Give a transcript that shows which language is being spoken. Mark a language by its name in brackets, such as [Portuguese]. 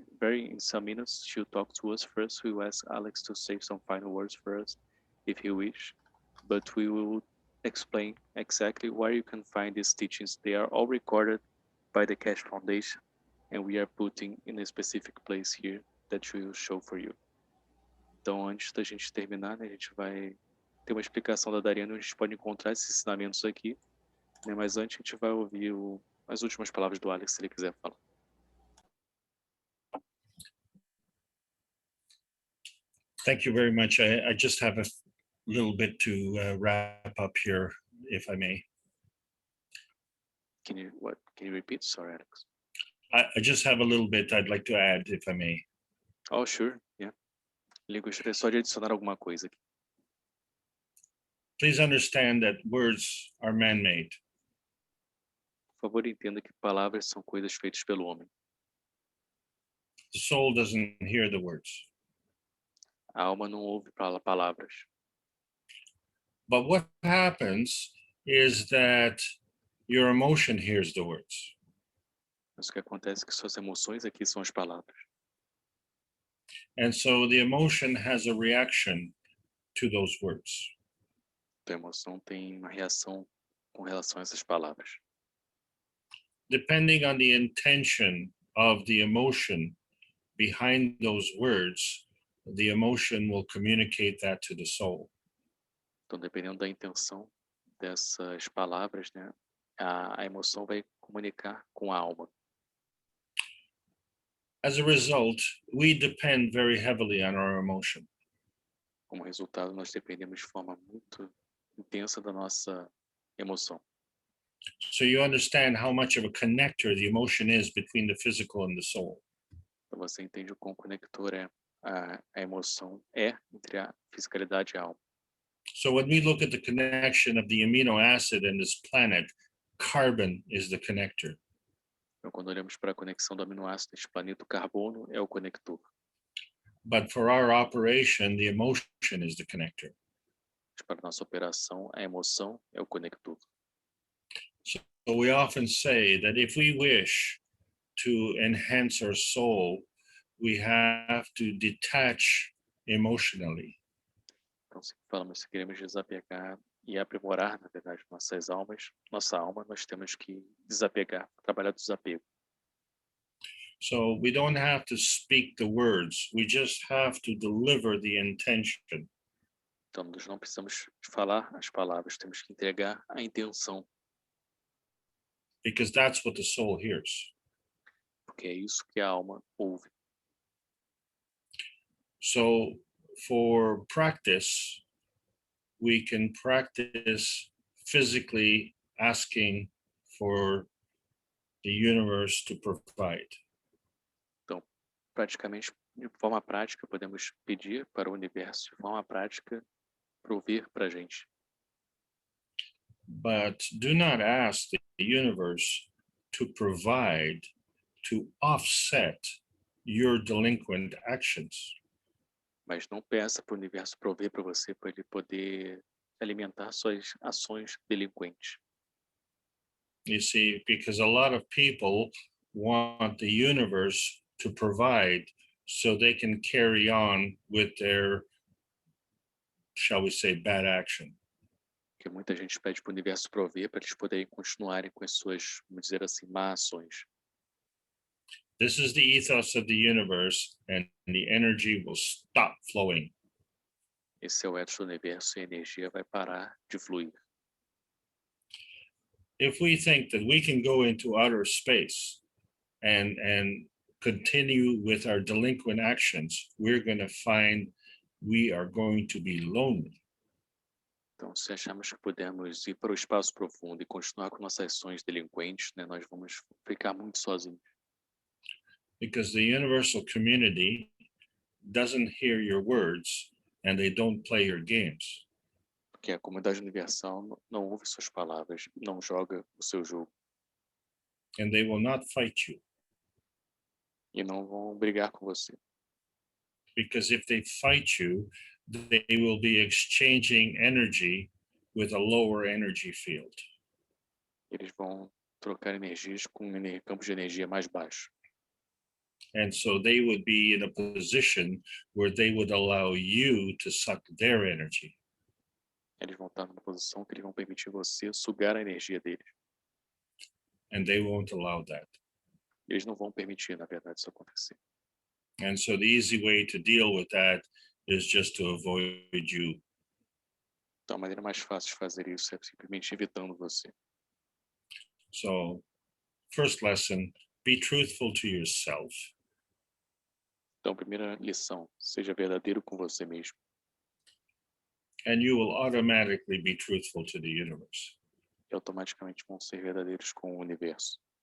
[English] In some minutes, she'll talk to us first. We will ask Alex to say some final words for us. if you wish, but we will explain exactly where you can find these teachings. They are all recorded by the Keshe Foundation, and we are putting in a specific place here that we will show for you. [Portuguese] Então, antes da gente terminar, né, a gente vai ter uma explicação da Dariana, onde a gente pode encontrar esses ensinamentos aqui, né, mas antes a gente vai ouvir as últimas palavras do Alex, se ele quiser falar. [English] Thank you very much. I just have a little bit to wrap up here, if I may. Can you repeat? Sorry, Alex. I just have a little bit I'd like to add, if I may. Oh, sure, yeah. [Portuguese] Ele gostaria só de adicionar alguma coisa aqui. [English] Please understand that words are man-made. [Portuguese] Por favor, entenda que palavras são coisas feitas pelo homem. [English] The soul doesn't hear the words. [Portuguese] A alma não ouve palavras. [English] But what happens is that your emotion hears the words. [Portuguese] Mas o que acontece é que suas emoções aqui são as palavras. [English] And so the emotion has a reaction to those words. [Portuguese] Então, a emoção tem uma reação com relação a essas palavras. [English] Depending on the intention of the emotion behind those words, the emotion will communicate that to the soul. [Portuguese] Então, dependendo da intenção dessas palavras, né, a emoção vai comunicar com a alma. [English] As a result, we depend very heavily on our emotion. [Portuguese] Como resultado, nós dependemos de forma muito intensa da nossa emoção. [English] So you understand how much of a connector the emotion is between the physical and the soul. [Portuguese] Então, você entende o quão conector a emoção entre a fisicalidade e a alma. [English] So when we look at the connection of the amino acid in this planet, carbon is the connector. [Portuguese] Então, quando olhamos para a conexão do aminoácido deste planeta, o carbono é o conector. [English] But for our operation, the emotion is the connector. [Portuguese] Mas para a nossa operação, a emoção é o conector. [English] So we often say that if we wish to enhance our soul, we have to detach emotionally. [Portuguese] Então, se falamos, se queremos desapegar e aprimorar, na verdade, nossa alma, nós temos que desapegar, trabalhar do desapego. [English] So we don't have to speak the words, we just have to deliver the intention. [Portuguese] Então, nós não precisamos falar as palavras, temos que entregar a intenção. [English] Because that's what the soul hears. [Portuguese] Porque é isso que a alma ouve. [English] So for practice, we can practice physically asking for the universe to provide. [Portuguese] Então, praticamente, de forma prática, podemos pedir para o universo, de forma prática, prover para a gente. [English] But do not ask the universe to provide to offset your delinquent actions. [Portuguese] Mas não peça para o universo prover para você, para ele poder alimentar suas ações delinquentes. [English] You see, because a lot of people want the universe to provide so they can carry on with their, shall we say, bad action. [Portuguese] Porque muita gente pede para o universo prover para eles poderem continuarem com as suas, vamos dizer assim, má ações. [English] This is the ethos of the universe, and the energy will stop flowing. [Portuguese] Esse é o ethos do universo e a energia vai parar de fluir. [English] If we think that we can go into outer space and continue with our delinquent actions, we're going to find we are going to be lonely. [Portuguese] Então, se achamos que podemos ir para o espaço profundo e continuar com nossas ações delinquentes, né, nós vamos ficar muito sozinhos. [English] Because the universal community doesn't hear your words and they don't play your games. [Portuguese] Porque a comunidade universal não ouve suas palavras, não joga o seu jogo. [English] And they will not fight you. [Portuguese] E não vão brigar com você. [English] Because if they fight you, they will be exchanging energy with a lower energy field. [Portuguese] Eles vão trocar energias com campos de energia mais baixos. [English] And so they would be in a position where they would allow you to suck their energy. [Portuguese] Eles vão estar numa posição que eles vão permitir você sugar a energia deles. [English] And they won't allow that. [Portuguese] Eles não vão permitir, na verdade, isso acontecer. [English] And so the easy way to deal with that is just to avoid you. [Portuguese] Então, a maneira mais fácil de fazer isso é simplesmente evitando você. [English] So, first lesson, be truthful to yourself. [Portuguese] Então, primeira lição, seja verdadeiro com você mesmo. [English] And you will automatically be truthful to the universe. [Portuguese] E automaticamente vão ser verdadeiros com o universo.